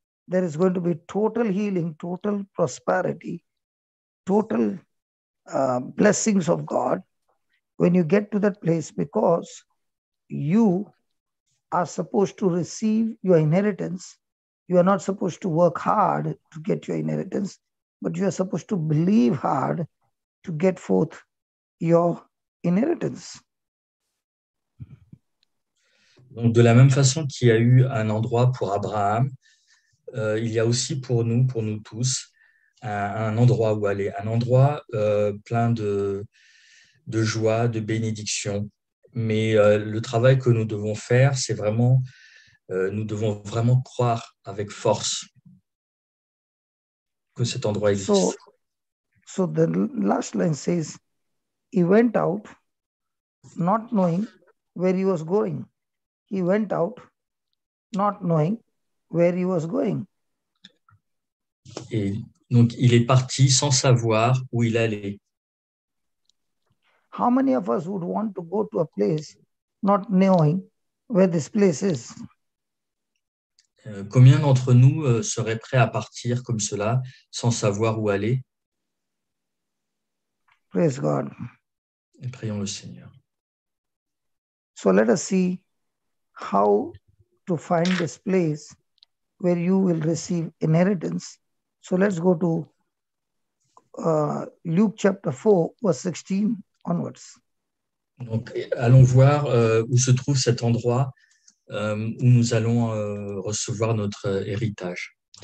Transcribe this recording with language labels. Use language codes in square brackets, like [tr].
[en] There is going to be total healing, total prosperity, total blessings of God when you get to that place, because you are supposed to receive your inheritance. You are not supposed to work hard to get your inheritance, but you are supposed to believe hard to get forth your inheritance. [fr] Donc, de la même façon qu'il y a eu un endroit pour Abraham, il y a aussi pour nous tous, un endroit où aller, un endroit plein de joie, de bénédiction. Mais le travail que nous devons faire, c'est vraiment, nous devons vraiment croire avec force que cet endroit existe. [en] So the last line says, he went out not knowing where he was going. He went out not knowing where he was going. [fr] Et donc, il est parti sans savoir où il allait. [en] How many of us would want to go to a place not knowing where this place is? [fr] Combien d'entre nous seraient prêts à partir comme cela sans savoir où aller? [en] Praise God. [fr] Et prions le Seigneur. [en] So let us see how to find this place where you will receive inheritance. So let's go to Luke chapter 4, verse 16 onwards. [fr] Donc, allons voir où se trouve cet endroit où nous allons recevoir notre héritage.